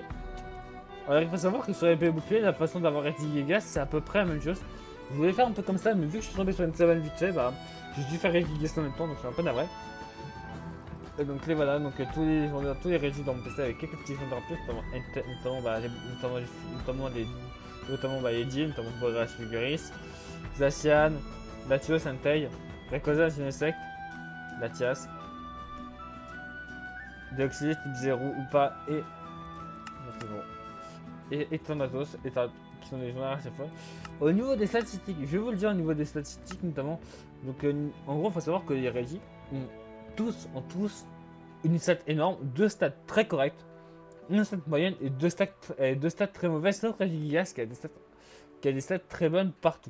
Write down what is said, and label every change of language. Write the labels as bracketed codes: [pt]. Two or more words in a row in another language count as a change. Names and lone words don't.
[fr] Alors il faut savoir que sur les PvP boucliers, la façon d'avoir Regigigas c'est à peu près la même chose. Je voulais faire un peu comme ça, mais vu que je suis tombé sur une savane vite fait, bah j'ai dû faire Regigigas en même temps, donc je suis un peu navré. Et donc les voilà, donc tous les régis dans mon PC avec quelques petits légendaires en plus, notamment Eddie, notamment Boras Fuguris, Zacian, Latios, Entei, Rayquaza, Genesect, Latias, Deoxys, type 0 ou pas, et. Non, c'est bon. Et Tornados, qui sont des légendaires à chaque fois. Au niveau des statistiques, je vais vous le dire au niveau des statistiques notamment. Donc en gros, il faut savoir que les régis ont tous une stat énorme, deux stats très correctes, une stat moyenne et deux stats très mauvaises, sauf Regigigas qui a des stats très bonnes partout.